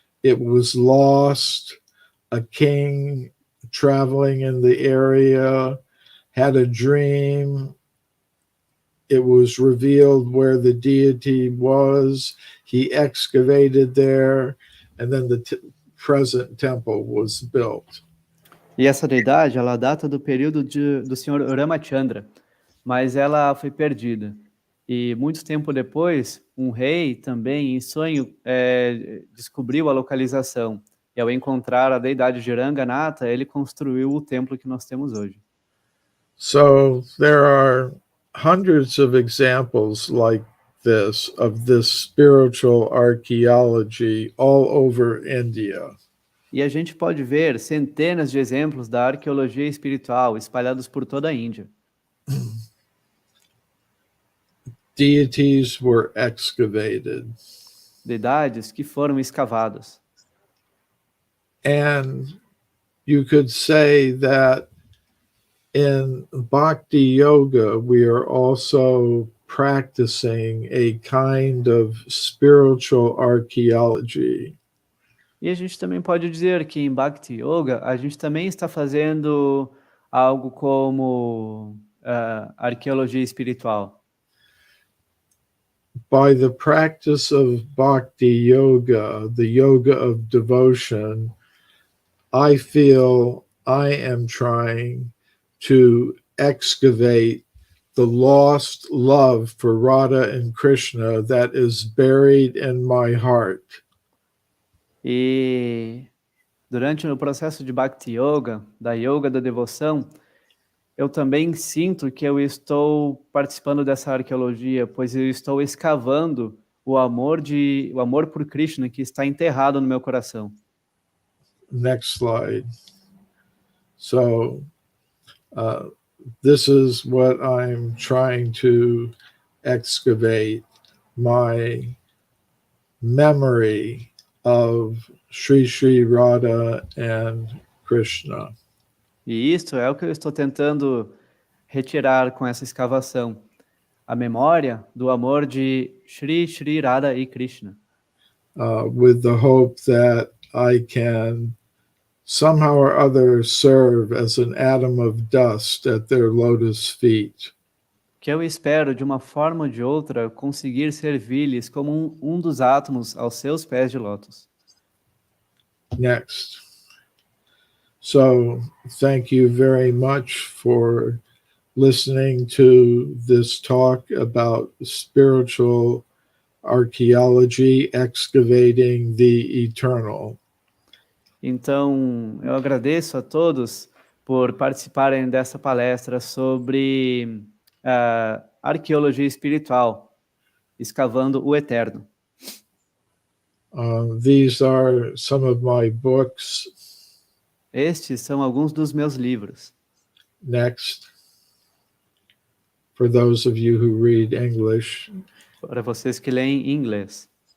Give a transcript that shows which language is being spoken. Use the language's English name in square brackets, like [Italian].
[English] It was lost. A king traveling in the area had a dream. It was revealed where the deity was. He excavated there, and then the present temple was built. [Portuguese] E essa deidade, ela data do período do senhor Ramachandra, mas ela foi perdida. E muito tempo depois, um rei também, em sonho, descobriu a localização. E ao encontrar a deidade de Ranganatha, ele construiu o templo que nós temos hoje. [English] So there are hundreds of examples like this, of this spiritual archaeology all over India. [Portuguese] E a gente pode ver centenas de exemplos da arqueologia espiritual espalhados por toda a Índia. [English] Deities were excavated. [Portuguese] Deidades que foram escavados. [English] And you could say that in Bhakti Yoga, we are also practicing a kind of spiritual archaeology. [Portuguese] E a gente também pode dizer que em Bhakti Yoga, a gente também está fazendo algo como arqueologia espiritual. [English] By the practice of Bhakti Yoga, the yoga of devotion, I feel I am trying to excavate the lost love for Radha and Krishna that is buried in my heart. [Portuguese] E durante o processo de Bhakti Yoga, da yoga da devoção, eu também sinto que eu estou participando dessa arqueologia, pois eu estou escavando o amor por Krishna que está enterrado no meu coração. [English] Next slide. So this is what I'm trying to excavate, my memory of Sri Sri Radha and Krishna. [Portuguese] E isto é o que eu estou tentando retirar com essa escavação. A memória do amor de Sri Sri Radha e Krishna. [English] With the hope that I can somehow or other serve as an atom of dust at their lotus feet. [Portuguese] Que eu espero, de uma forma ou de outra, conseguir servir-lhes como um dos átomos aos seus pés de lótus. [English] Next. So, thank you very much for listening to this talk about spiritual archaeology, excavating the eternal. [Portuguese] Então, eu agradeço a todos por participarem dessa palestra sobre arqueologia espiritual, escavando o Eterno. [English] These are some of my books. [Portuguese] Estes são alguns dos meus livros. [English] Next. For those of you who read English. [Portuguese] Para vocês que leem inglês.